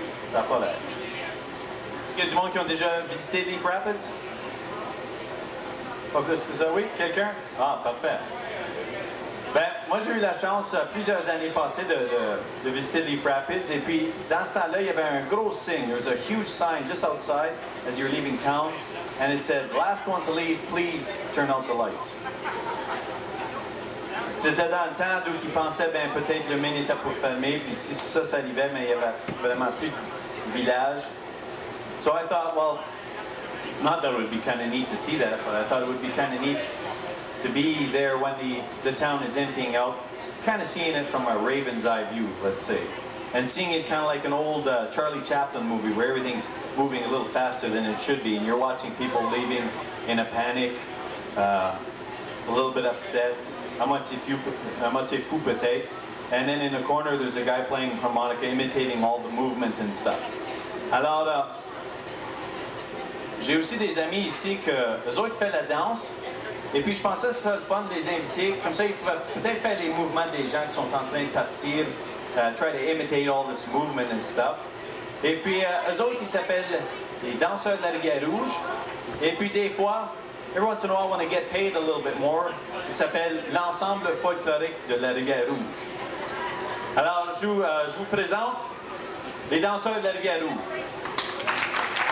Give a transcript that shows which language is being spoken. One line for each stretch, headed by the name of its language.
French: Ça n'a pas l'air. Est-ce qu'il y a du monde qui ont déjà visité Leaf Rapids? Pas plus que ça, oui? Quelqu'un? Ah, parfait. Ben, moi, j'ai eu la chance, plusieurs années passées, de visiter Leaf Rapids. Et puis, dans ce temps-là, il y avait un gros signe.
English: There was a huge sign just outside as you're leaving town. And it said, last one to leave, please turn out the lights.
French: C'était dans le temps d'où ils pensaient, ben, peut-être le mine était pour fermer. Puis si ça s'arrivait, mais il y avait vraiment plus de village.
English: So I thought, well, not that it would be kind of neat to see that, but I thought it would be kind of neat to be there when the town is emptying out, kind of seeing it from a raven's eye view, let's say. And seeing it kind of like an old Charlie Chaplin movie where everything's moving a little faster than it should be, and you're watching people leaving in a panic, a little bit upset,
French: à moitié fou peut-être.
English: And then in the corner there's a guy playing harmonica, imitating all the movement and stuff.
French: Alors, j'ai aussi des amis ici que eux autres font la danse. Et puis je pensais que ce serait le fun de les inviter. Comme ça, ils pouvaient peut-être faire les mouvements des gens qui sont en train de partir.
English: Try to imitate all this movement and stuff.
French: Et puis eux autres, ils s'appellent les danseurs de la Rivière-Rouge. Et puis des fois,
English: every once in a while, when they get paid a little bit more,
French: ils s'appellent l'ensemble folklorique de la Rivière-Rouge. Alors, je vous présente les danseurs de la Rivière-Rouge.